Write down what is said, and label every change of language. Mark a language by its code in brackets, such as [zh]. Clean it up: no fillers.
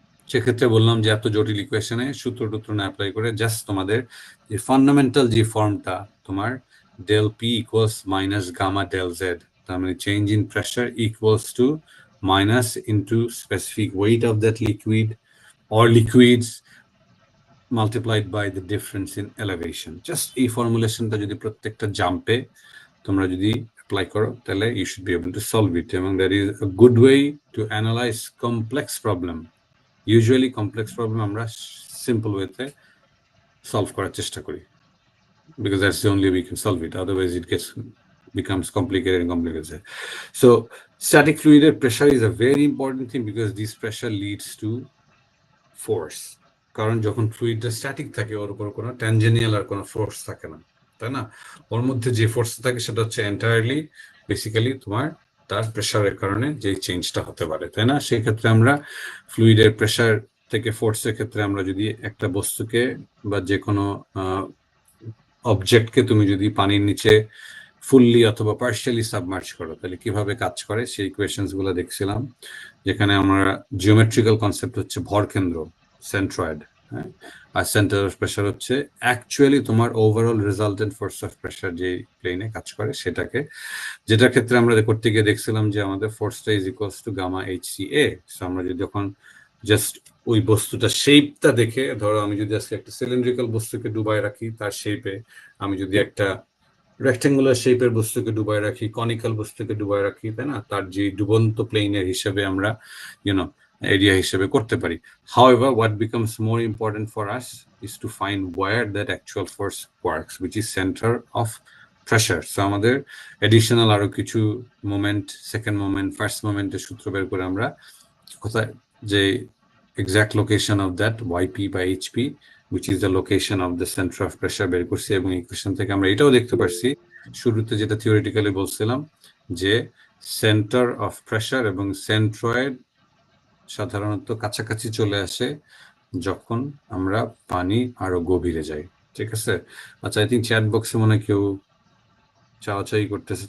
[bn] সেক্ষেত্রে বললাম যে এত জটিল ইকুয়েশনে সূত্র টুত্র না অ্যাপ্লাই করে জাস্ট তোমাদের যে ফান্ডামেন্টাল যে ফর্মটা তোমার [en] del P equals minus gamma del Z, [bn] তার মানে change in pressure equals to minus into specific weight of that liquid [en] or liquids multiplied by the difference in elevation. [bn] Just এই ফর্মুলেশনটা যদি প্রত্যেকটা জাম্পে তোমরা যদি অ্যাপ্লাই করো, তাহলে [en] you should be able to solve it. এবং that is a good way to analyze complex problem. Usually complex problem আমরা simple ওয়েতে solve [bn] করার চেষ্টা করি, [en] because that's the only way we can solve it. Otherwise it becomes complicated and complicated. So static fluid pressure is a very important thing, because this pressure leads to force. [bn] কারণ যখন ফ্লুইডটা static থাকে, ওর উপর কোনো ট্যানজেনিয়াল আর কোনো force থাকে না, তাই না? ওর মধ্যে যে ফোর্স থাকে সেটা হচ্ছে এন্টায়ারলি বেসিক্যালি তোমার তার প্রেসারের কারণে যে চেঞ্জটা হতে পারে, তাই না? সেই ক্ষেত্রে আমরা ফ্লুইডের প্রেসার থেকে ফোর্সের ক্ষেত্রে আমরা যদি একটা বস্তুকে বা যে কোনো অবজেক্টকে তুমি যদি পানির নিচে ফুললি অথবা পার্শিয়ালি সাবমার্জ করো, তাহলে কিভাবে কাজ করে সেই ইকুয়েশনস গুলো দেখছিলাম, যেখানে আমরা জিওমেট্রিক্যাল কনসেপ্ট হচ্ছে ভরকেন্দ্র, সেন্ট্রয়েড, হ্যাঁ, আর সেন্টার অফ প্রেসার হচ্ছে অ্যাকচুয়ালি তোমার overall resultant force of pressure যে প্লেনে কাজ করে সেটাকে, যেটার ক্ষেত্রে আমরা করতে গিয়ে দেখছিলাম যে আমাদের ফোর্সটা is equals to gamma HCA। So আমরা যদি যখন জাস্ট ওই বস্তুটা শেপটা দেখে, ধরো আমি যদি আজকে একটা সিলিন্ড্রিক্যাল বস্তুকে ডুবাই রাখি তার শেপে, আমি যদি একটা রেক্টেঙ্গুলার শেপের বস্তুকে ডুবাই রাখি, কনিক্যাল বস্তুকে ডুবাই রাখি, তাই না, তার যে ডুবন্ত প্লেনের হিসেবে আমরা এরিয়া হিসেবে করতে পারি। [en] However, what becomes more important for us is to find where that actual force works, which is center of pressure. So আমাদের additional [bn] আরো কিছু মোমেন্ট, সেকেন্ড মোমেন্ট, ফার্স্ট মোমেন্টের সূত্র বের করে আমরা কোথায় যে [en] exact location of that YP by HP, which is the location of the center of pressure বের করছি। [bn] এবং ইকুয়েশন থেকে আমরা এটাও দেখতে পারছি, শুরুতে যেটা থিওরিটিক্যালি বলছিলাম, যে সেন্টার অফ প্রেসার এবং সেন্ট্রয়েড সাধারণত কাছাকাছি চলে আসে যখন আমরা পানি আরো গভীরে যাই, ঠিক আছে? আচ্ছা, আই থিঙ্ক চ্যাট বক্সে মনে কেউ চাওয়াচাই করতেছে।